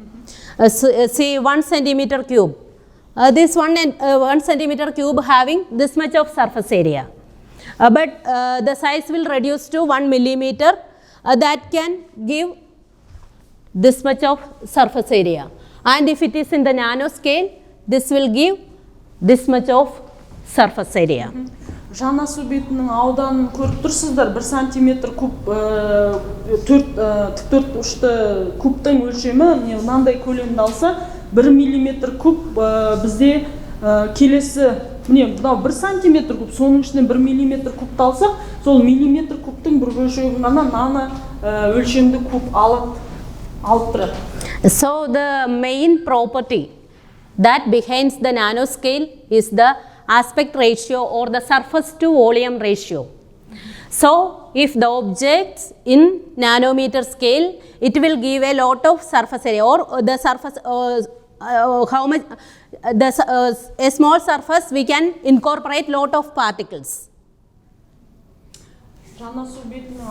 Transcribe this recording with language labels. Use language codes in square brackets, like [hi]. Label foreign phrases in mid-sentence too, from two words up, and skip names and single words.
[en] See 1 centimeter cube. This 1 centimeter cube having this much of surface area. But the size will reduce to 1 millimeter. That can give this much of surface area, and if it is in the nano scale, this will give this much of surface area. [kk] Жаңа су бетінің ауданын көріп тұрсыздар, 1 сантиметр куб тіктөрт ұшты кубтың өлшемі мынандай көлемді алса, 1 миллиметр куб бізде келесі, міне мынау 1 сантиметр куб, соның ішінен 1 миллиметр кубты алсақ, сол миллиметр кубтың бір бөлшегін ғана нано өлшемді куб алып тұрады. [en] So the main property that behind the nanoscale is the aspect ratio or the surface to volume ratio. So if the objects in nanometer scale, it will give a lot of surface area, or the surface how much a small surface we can incorporate lot of particles. [kk] Жаңа су бетінің